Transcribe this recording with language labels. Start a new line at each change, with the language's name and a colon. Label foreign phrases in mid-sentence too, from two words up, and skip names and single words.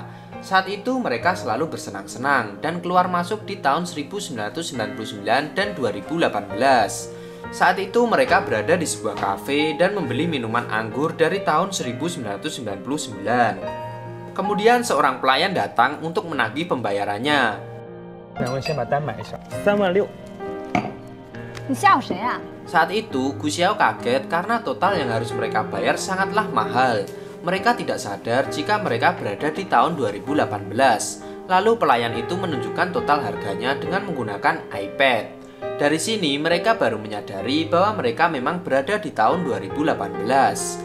Indonesian: Saat itu mereka selalu bersenang-senang dan keluar masuk di tahun 1999 dan 2018. Saat itu mereka berada di sebuah kafe dan membeli minuman anggur dari tahun 1999. Kemudian seorang pelayan datang untuk menagih pembayarannya.
Chinese: 2 位先把单买上，36000。你吓唬谁啊？
Indonesian: Saat itu Gu Xiao kaget karena total yang harus mereka bayar sangatlah mahal. Mereka tidak sadar jika mereka berada di tahun 2018. Lalu pelayan itu menunjukkan total harganya dengan menggunakan iPad. Dari sini mereka baru menyadari bahwa mereka memang berada di tahun 2018.